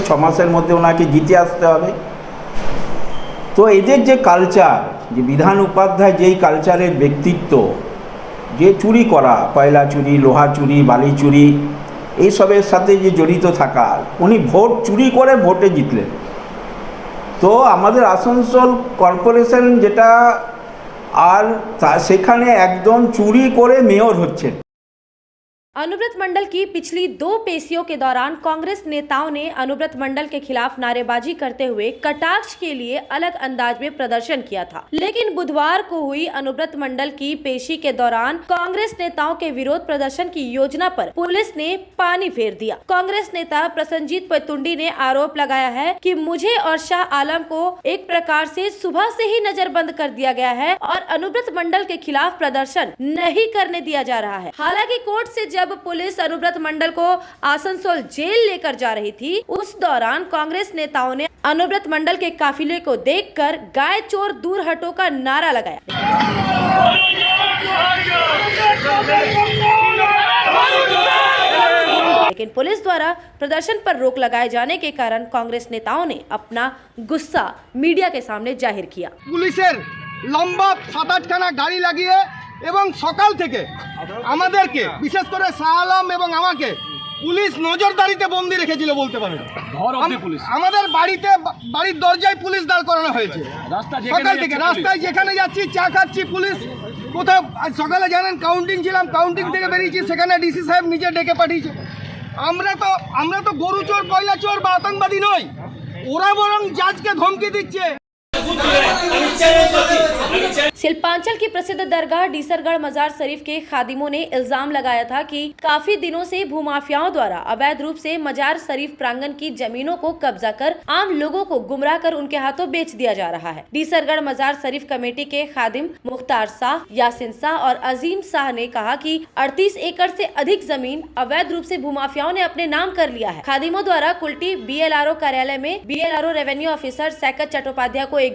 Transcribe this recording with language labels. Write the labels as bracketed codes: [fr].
[bn] 6 মাসের মধ্যে ওনাকে জিতে আসতে হবে। তো এদের যে কালচার, যে বিধান উপাধ্যায় যেই কালচারের ব্যক্তিত্ব, যে চুরি করা, কয়লা চুরি, লোহা চুরি, বালি চুরি, এইসবের সাথে যে জড়িত থাকা, উনি ভোট চুরি করে ভোটে জিতলেন। তো আমাদের আসানসোল কর্পোরেশন যেটা, আর সেখানে একদম চুরি করে মেয়র হচ্ছেন। [hi] अनुव्रत मंडल की पिछली 2 पेशियों के दौरान कांग्रेस नेताओं ने अनुव्रत मंडल के खिलाफ नारेबाजी करते हुए कटाक्ष के लिए अलग अंदाज में प्रदर्शन किया था। लेकिन बुधवार को हुई अनुव्रत मंडल की पेशी के दौरान कांग्रेस नेताओं के विरोध प्रदर्शन की योजना पर पुलिस ने पानी फेर दिया। कांग्रेस नेता प्रसन्नजीत पैतुंडी ने आरोप लगाया है कि मुझे और शाह आलम को एक प्रकार से सुबह से ही नजरबंद कर दिया गया है और अनुव्रत मंडल के खिलाफ प्रदर्शन नहीं करने दिया जा रहा है। हालांकि कोर्ट से जब पुलिस अनुव्रत मंडल को आसनसोल जेल लेकर जा रही थी, उस दौरान कांग्रेस नेताओं ने अनुव्रत मंडल के काफिले को देखकर गाय चोर दूर हटो का नारा लगाया। लेकिन पुलिस द्वारा प्रदर्शन पर रोक लगाए जाने के कारण कांग्रेस नेताओं ने अपना गुस्सा मीडिया के सामने जाहिर किया। [bn] পুলিশের লম্বা 7-8খানা গাড়ি লাগিয়ে এবং সকাল থেকে আমাদেরকে, বিশেষ করে শাহ আলম এবং আমাকে, পুলিশ নজরদারিতে বন্দি রেখেছিল বলতে পারেন। আমাদের বাড়ির দরজায় পুলিশ দাঁড় করানো হয়েছে। সকাল থেকে রাস্তায় যেখানে যাচ্ছি, চা খাচ্ছি, পুলিশ কোথাও, সকালে জানেন কাউন্টিং ছিলাম, কাউন্টিং থেকে বেরিয়েছি, সেখানে ডিসি সাহেব নিজে ডেকে পাঠিয়েছে। আমরা তো গরু চোর, কয়লা চোর বা আতঙ্কবাদী নই, ওরা বরং জাজকে ধমকি দিচ্ছে। [hi] शिल्पांचल की प्रसिद्ध दरगाह डीसरगढ़ मजार शरीफ के खादिमों ने इल्जाम लगाया था कि काफी दिनों से भूमाफियाओं द्वारा अवैध रूप से मजार शरीफ प्रांगण की जमीनों को कब्जा कर आम लोगों को गुमराह कर उनके हाथों बेच दिया जा रहा है। डीसरगढ़ मजार शरीफ कमेटी के खादिम मुख्तार शाह, यासिन शाह और अजीम शाह ने कहा कि 38 एकड़ से अधिक जमीन अवैध रूप से भूमाफियाओं ने अपने नाम कर लिया है। खादिमों द्वारा कुल्टी BLRO कार्यालय में BLRO रेवेन्यू ऑफिसर सैकत चट्टोपाध्याय को एक